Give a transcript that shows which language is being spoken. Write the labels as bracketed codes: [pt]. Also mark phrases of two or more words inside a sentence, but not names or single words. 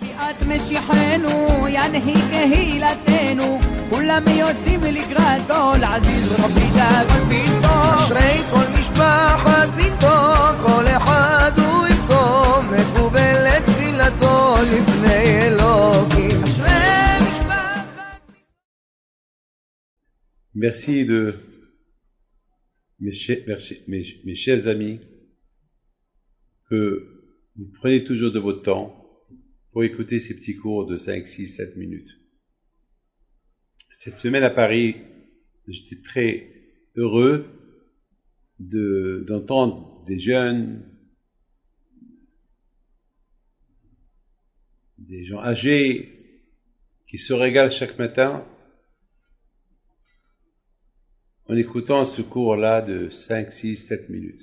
[he] ביאת משיחנו ינהיג קהילתנו כולם יוצאים לקראתו לעזיז רבי דאגון ביתו אשרי כל משפחת ביתו כל אחד הוא איתו מקובל את תפילתו לפני אלוקים אשרי משפחת [fr] Merci de mes chers amis que vous prenez toujours de votre temps pour écouter ces petits cours de 5, 6, 7 minutes. Cette semaine à Paris, j'étais très heureux d'entendre des jeunes, des gens âgés qui se régalent chaque matin en écoutant ce cours-là de 5, 6, 7 minutes.